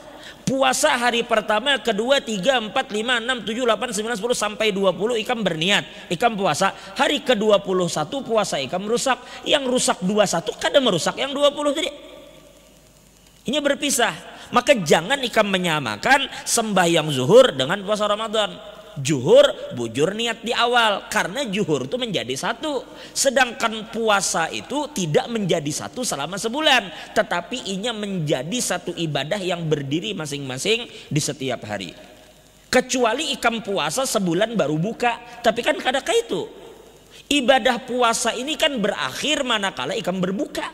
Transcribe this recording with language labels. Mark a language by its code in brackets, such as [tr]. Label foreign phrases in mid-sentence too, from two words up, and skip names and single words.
[id] Puasa hari pertama, kedua, 3, 4, 5, 6, 7, 8, 9, 10 sampai 20 ikam berniat, ikam puasa. Hari ke-21 puasa ikam rusak. Yang rusak 21 kada merusak yang 20 tadi. Ini berpisah. Maka jangan ikam menyamakan sembahyang zuhur dengan puasa Ramadan. Zuhur bujur niat di awal karena zuhur itu menjadi satu. Sedangkan puasa itu tidak menjadi satu selama sebulan, tetapi inya menjadi satu ibadah yang berdiri masing-masing di setiap hari. Kecuali ikam puasa sebulan baru buka, tapi kan kadang itu ibadah puasa ini kan berakhir manakala ikam berbuka.